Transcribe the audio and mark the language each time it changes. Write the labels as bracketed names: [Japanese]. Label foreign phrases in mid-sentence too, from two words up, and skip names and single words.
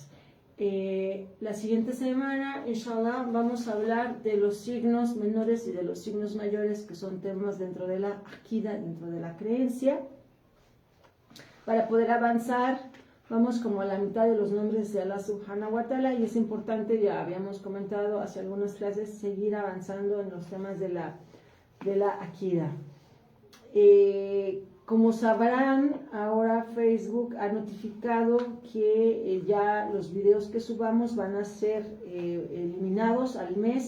[Spanish] La siguiente semana, inshallah, vamos a hablar de los signos menores y de los signos mayores, que son temas dentro de la akida, dentro de la creencia. Para poder avanzar, vamos como a la mitad de los nombres de Allah [Arabic] سبحانه وتعالى, [Spanish] y es importante, ya habíamos comentado hace algunas clases, seguir avanzando en los temas de la akida. Como sabrán, ahora Facebook ha notificado que ya los videos que subamos van a ser eliminados al mes.